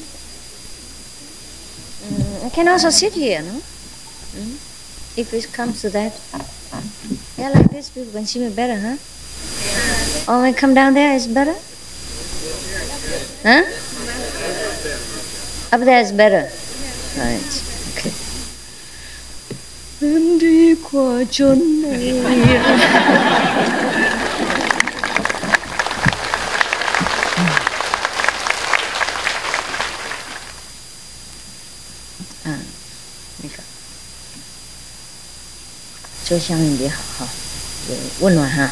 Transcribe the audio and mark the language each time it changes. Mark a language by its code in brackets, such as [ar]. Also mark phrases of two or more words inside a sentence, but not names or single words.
[en] I can also sit here, no? If it comes to that. Yeah, like this, people can see me better, huh? Oh, when I come down there, it's better? Huh? Up there is better. Right, [vi] okay. Em đi qua chốn này. [zh] Cho 香也好哈，温暖哈。